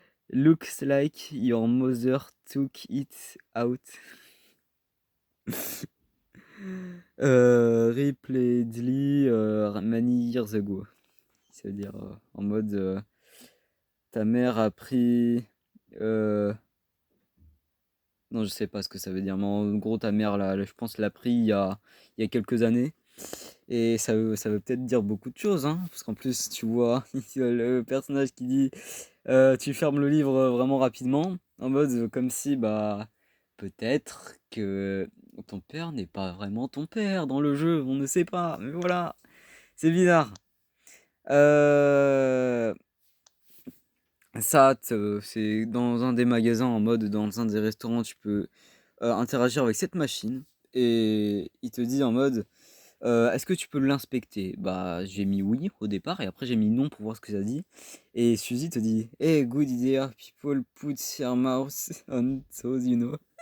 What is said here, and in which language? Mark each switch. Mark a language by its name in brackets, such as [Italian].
[English] Looks like your mother took it out. Repeatedly many years ago. [French] C'est-à-dire en mode ta mère a pris. euh, non, je sais pas ce que ça veut dire, mais en gros, ta mère, je pense, l'a pris il y a quelques années. Et ça veut peut-être dire beaucoup de choses, hein, parce qu'en plus, tu vois, le personnage qui dit tu fermes le livre vraiment rapidement, en mode comme si, bah, peut-être que ton père n'est pas vraiment ton père dans le jeu, on ne sait pas, mais voilà, c'est bizarre. Euh, c'est dans un des magasins, en mode dans un des restaurants, tu peux interagir avec cette machine, et il te dit en mode. Est-ce que tu peux l'inspecter? Bah, j'ai mis oui au départ et après j'ai mis non pour voir ce que ça dit. Et Suzy te dit, hey, good idea, people put their mouth on toes, you know.